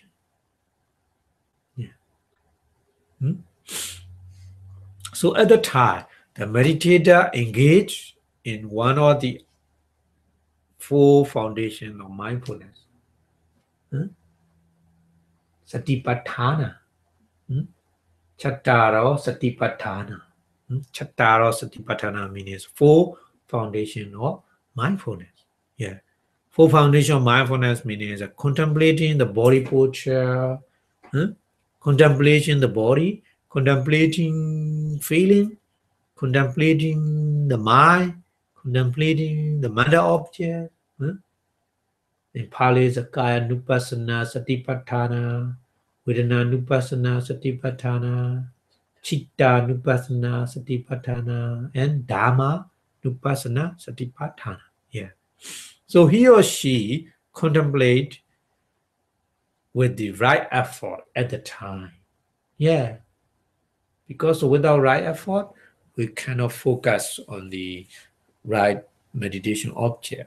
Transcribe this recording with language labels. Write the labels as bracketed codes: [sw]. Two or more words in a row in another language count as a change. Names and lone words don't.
[en] Yeah. So at the time, the meditator engaged in one or the four foundations of mindfulness. Satipatthana. [pi] Chattaro Satipatthana. Chattaro Satipatthana [en] means four foundation of mindfulness. Yeah. Four foundation of mindfulness means contemplating the body posture, contemplating the body, contemplating feeling, contemplating the mind, contemplating the matter object. In Pali, is [pi] Kaya Nupassana Satipatthana, Vedana Nupassana Satipatthana, Chitta Nupassana Satipatthana, and Dhamma Nupassana Satipatthana. Yeah. [en] So he or she contemplate with the right effort at the time. Yeah. Because without right effort, we cannot focus on the right meditation object.